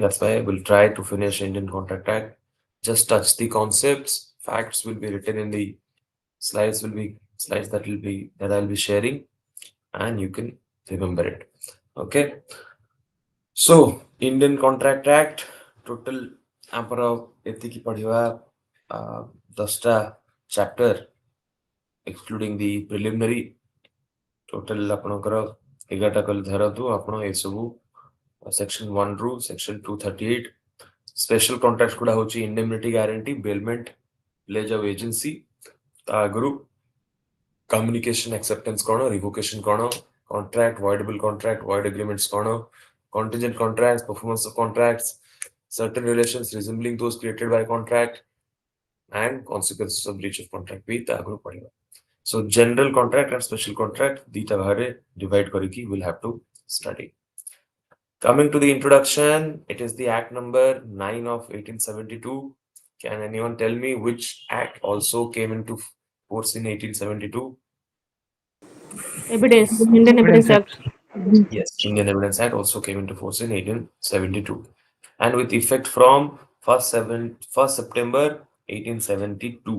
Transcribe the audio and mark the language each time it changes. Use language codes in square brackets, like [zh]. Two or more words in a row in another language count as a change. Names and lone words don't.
[en] That's why we'll try to finish Indian Contract Act. Just touch the concepts. Facts will be written in the slides. Will be slides that I'll be sharing, and you can remember it. Okay. So Indian Contract Act total [or] ଆମର ଏତିକି ପଢିବା 10ଟା [en] chapter excluding the preliminary total [or] ଆପଣଙ୍କର 11ଟା କଲେ ଧରନ୍ତୁ ଆପଣ ଏସବୁ [en] section 1 ରୁ section 238 special contracts [or] ଗୁଡ଼ା ହଉଛି [en] indemnity guarantee, bailment, pledge of agency, [or] ତା ଆଗରୁ [en] communication acceptance [or] କ'ଣ, revocation କ'ଣ, [en] contract, voidable contract, void agreements କ'ଣ, contingent contracts, performance of contracts, certain relations resembling those created by contract, and consequences of breach of contract [or] ବି ତା ଆଗରୁ ପଢିବା. [en] So general contract and special contract [or] ଦିଟା ଭାଗରେ [en] divide କରିକି we'll have to study. Coming to the introduction, it is the Act number 9 of 1872. Can anyone tell me which act also came into force in 1872? Evidence, Indian Evidence Act. Yes, Indian Evidence Act also came into force in 1872, and with effect from 1st September 1872.